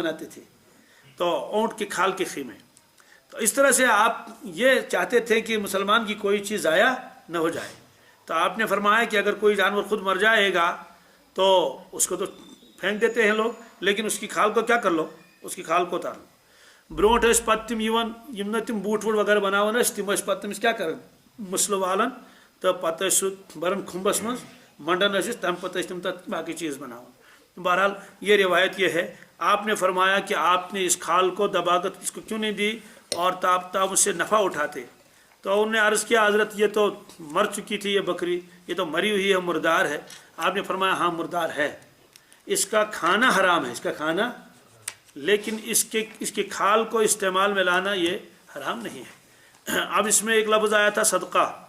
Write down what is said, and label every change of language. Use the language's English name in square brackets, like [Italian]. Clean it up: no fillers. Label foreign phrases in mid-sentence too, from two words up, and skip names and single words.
[Urdu] بناتے تھے تو اونٹ کی کھال کے خیمے تو اس طرح سے آپ یہ چاہتے تھے کہ مسلمان کی کوئی چیز ضائع نہ ہو جائے تو آپ نے فرمایا کہ اگر کوئی جانور خود مر جائے گا تو اس کو تو پھینک دیتے ہیں لوگ لیکن اس کی کھال کو کیا کر لو اس کی کھال کو اتار لو [Kashmiri] برونٹ اس پتہ تم یون یم نہ تم بوٹ ووٹ وغیرہ بناون اس تم اس پتہ تمس کیا کرن مسلو والن تو پتہ سو برن کھمبس من منڈن اس تم پتہ تم تک باقی چیز بناون [Urdu] بہرحال یہ روایت یہ ہے آپ نے فرمایا کہ آپ نے اس کھال کو دباغت اس کو کیوں نہیں دی اور تاب اس سے نفع اٹھاتے تو انہوں نے عرض کیا حضرت یہ تو مر چکی تھی یہ بکری یہ تو مری ہوئی ہے مردار ہے آپ نے فرمایا ہاں مردار ہے اس کا کھانا حرام ہے اس کا کھانا لیکن اس کے کھال کو استعمال میں لانا یہ حرام نہیں ہے اب اس میں ایک لفظ آیا تھا صدقہ